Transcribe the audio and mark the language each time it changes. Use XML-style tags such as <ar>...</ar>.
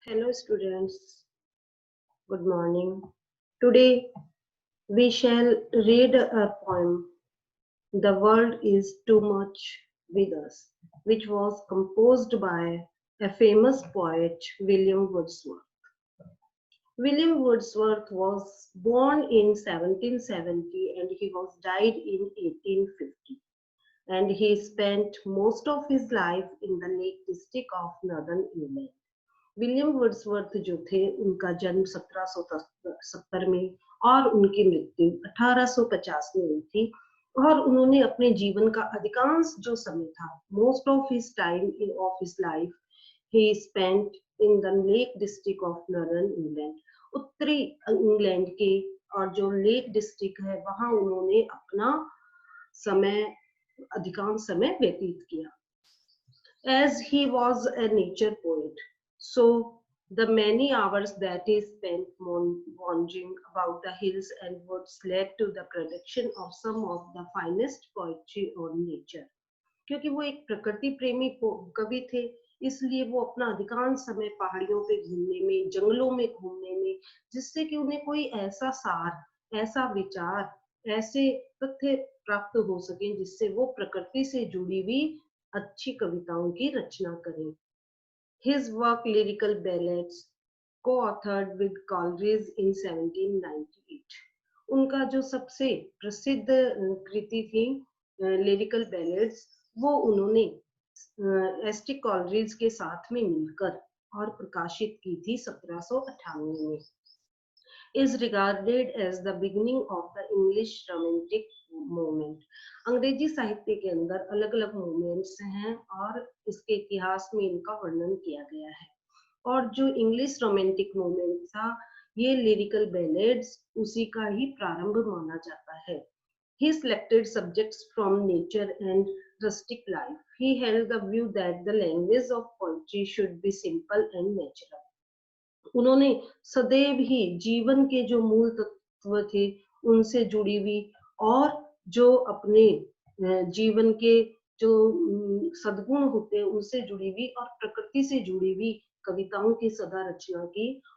<en>Hello students, good morning. Today we shall read a poem, The World is Too Much with Us, which was composed by a famous poet, William Wordsworth. William Wordsworth was born in 1770 and he was died in 1850, and he spent most of his life in the Lake District of Northern England.</en> <hi>William Wordsworth जो थे उनका जन्म 1770 में और उनकी मृत्यु 1850 में हुई थी और उन्होंने अपने जीवन का अधिकांश जो समय था</hi> <en>Most of his time in of his life he spent in the Lake District of northern England.</en> <hi>उत्तरी इंग्लैंड के और जो लेक डिस्ट्रिक्ट है वहां उन्होंने अपना समय अधिकांश समय व्यतीत किया।</hi> <en>As he was a nature poet, so the many hours that he spent wandering about the hills and woods led to the production of some of the finest poetry on nature.</en> <hi>क्योंकि वो एक प्रकृति प्रेमी कवि थे, इसलिए वो अपना अधिकांश समय पहाड़ियों पे घूमने में, जंगलों में घूमने में, जिससे कि उन्हें कोई ऐसा सार, ऐसा विचार, ऐसे तथ्य प्राप्त हो सके जिससे वो प्रकृति से जुड़ी हुई अच्छी कविताओं की रचना करें।</hi> <en>His work Lyrical Ballads, co-authored with Coleridge in 1798.</en> <hi>उनका जो सबसे प्रसिद्ध कृति थी लिरिकल बैलेड्स, वो उन्होंने एस टी कॉलरिज के साथ में मिलकर और प्रकाशित की थी 1798 में।</hi> <en>is regarded as the beginning of the English romantic movement.</en> <hi>अंग्रेजी साहित्य के अंदर अलग अलग मूवमेंट्स हैं और इसके इतिहास में इनका वर्णन किया गया है। और जो इंग्लिश रोमांटिक मूवमेंट था, ये लिरिकल बैलेड्स उसी का ही प्रारंभ माना जाता है।</hi> <en>He selected subjects from nature and rustic life. He held the view that the language of poetry should be simple and natural.</en> <hi>उन्होंने सदैव ही जीवन के जो मूल तत्व थे उनसे जुड़ी हुई और जो अपने जीवन के जो सद्गुण होते हैं उनसे जुड़ी हुई और प्रकृति से जुड़ी हुई कविताओं की सदा रचना की।</hi>